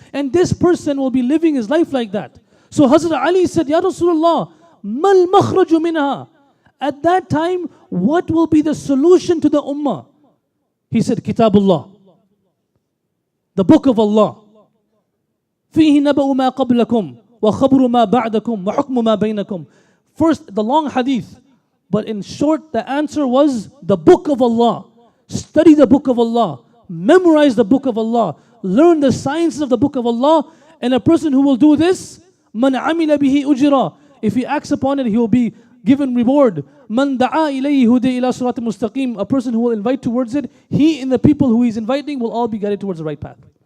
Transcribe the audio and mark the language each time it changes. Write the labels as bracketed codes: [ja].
[en] And this person will be living his life like that. So Hazrat Ali said, [ar] Ya Rasulullah, mal makhraju minha. [en] At that time, what will be the solution to the ummah? He said, Kitabullah, the book of Allah. [ar] فيه نبأ ما قبلكم وخبر ما بعدكم وحكم ما بينكم. [en] First, the long hadith. But in short, the answer was the book of Allah. Study the book of Allah. Memorize the book of Allah. Learn the sciences of the book of Allah. And a person who will do this, [ar] man amila bihi ujra. [en] If he acts upon it, he will be given reward. [ar] Man da'a ilayhi hudi ila surat mustaqim. [en] A person who will invite towards it, he and the people who he's inviting will all be guided towards the right path.